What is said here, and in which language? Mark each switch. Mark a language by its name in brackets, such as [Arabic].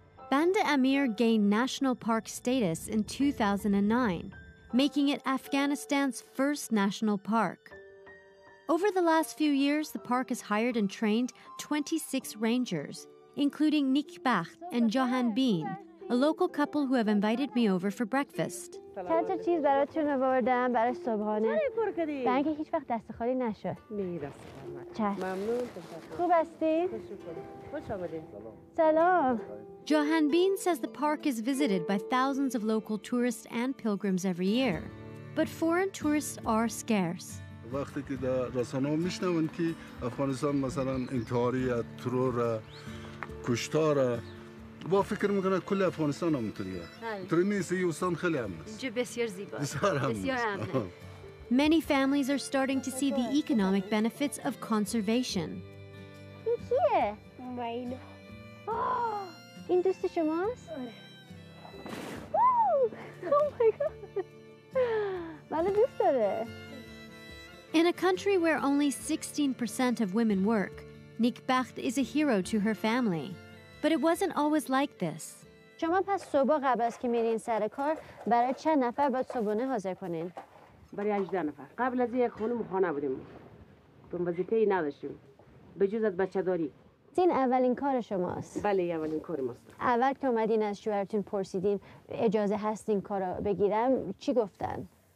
[English] Banda Amir gained national park status in 2009, making it Afghanistan's first national park. Over the last few years, the park has hired and trained 26 rangers, including Nikbacht and Jahanbeen, a local couple who have invited me over for breakfast. [Persian] چند تا چیز براتون آوردم برای صبحانه. برای اینکه هیچ وقت دست خالی نشه. ممنون. خوب هستی؟ خوش آمدید. سلام. [English] Jahanbeen says the park is visited by thousands of local tourists and pilgrims every year, but foreign tourists are scarce. [Persian] وقتی که در رسانه‌ها میشنون که افغانستان مثلا انتحاری، ترور، کشتار، با فکر میکنه کل افغانستان همونطوریه. اینطوری نیست، این استان خیلی امن است. اینجا بسیار زیباست. بسیار امنه. [English] Many families are starting to see the economic benefits of conservation. [Persian] این کیه؟ اینو. این دوست شماست؟ [English] Oh my god. [Persian] منو دوست داره. [English] In a country where only 16% of women work, Nikbacht is a hero to her family. But it wasn't always like this. [Persian] شما پس صبح قبل از که میرین سر کار برای چند نفر باید صبحانه حاضر کنین؟ برای 18 نفر. قبل از یک خانم خانه بودیم. تو وظیفه‌ای نداشتیم. به جز از بچه‌داری. این اولین کار شماست؟ بله اولین کار ماست. اول که اومدین از شوهرتون پرسیدین اجازه هست این کارو بگیرم چی گفتن؟